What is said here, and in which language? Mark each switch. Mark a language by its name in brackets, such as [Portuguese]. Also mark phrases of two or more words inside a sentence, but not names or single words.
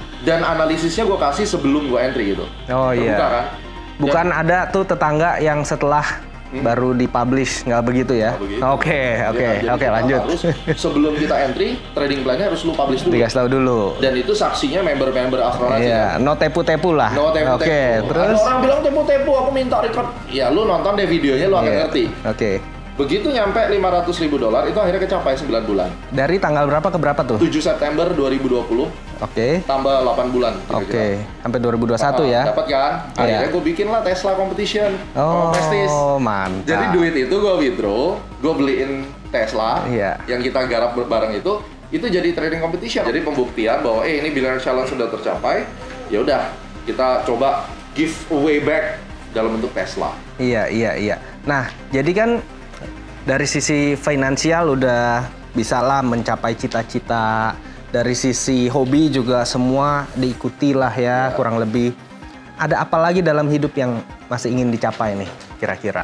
[Indonesian] Dan analisisnya gue kasih sebelum gue entry gitu. Oh terbuka, kan? Bukan ada tuh tetangga yang setelah baru dipublish, nggak begitu ya? Oke, lanjut. Harus sebelum kita entry, [English] trading plan- [Indonesian] nya harus lu publish dulu. Dikasih tahu dulu. Dan itu saksinya member-member Astronaci. Iya, no tepu-tepu lah. No tepu-tepu. Terus? Ada orang bilang tepu-tepu, aku minta record. Ya lu nonton deh videonya, lu akan ngerti. Begitu nyampe $500.000, itu akhirnya kecapai 9 bulan. Dari tanggal berapa ke berapa tuh? 7 September 2020. Tambah 8 bulan. Sampai 2021 ya? Dapat kan? Akhirnya gue bikin lah Tesla Competition. Prestige. Mantap. Jadi duit itu gue withdraw, gue beliin Tesla yang kita garap bareng itu jadi [English] trading competition. [Indonesian] Jadi pembuktian bahwa ini Billionaire Challenge sudah tercapai. Ya udah, kita coba [English] give away back [Indonesian] dalam bentuk Tesla. Iya. Nah, jadi kan dari sisi finansial udah bisa lah mencapai cita-cita. Dari sisi hobi juga semua diikuti lah ya, kurang lebih. Ada apa lagi dalam hidup yang masih ingin dicapai nih kira-kira?